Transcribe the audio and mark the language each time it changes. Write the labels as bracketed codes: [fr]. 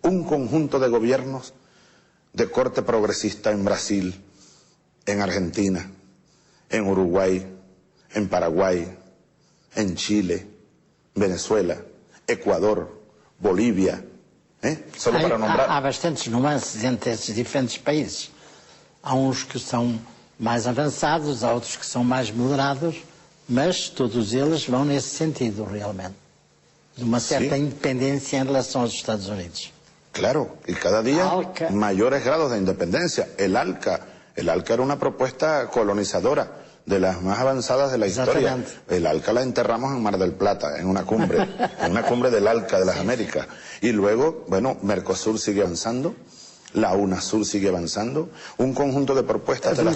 [es] Un conjunto de gobiernos de corte progresista en Brasil, en Argentina, en Uruguay, en Paraguay, en Chile, Venezuela, Ecuador, Bolívia, solo para nombrar. [pt] Há bastantes nuances entre esses diferentes países. Há uns que são mais avançados, há outros que são mais moderados, mas todos eles vão nesse sentido, realmente. De uma certa independência em relação aos Estados Unidos. [es] Claro, y cada día mayores grados de independencia. El ALCA era una propuesta colonizadora de las más avanzadas de la historia. El ALCA la enterramos en Mar del Plata, en una cumbre del ALCA de las Américas. Y luego, bueno, Mercosur sigue avanzando, la UNASUR sigue avanzando, un conjunto de propuestas de las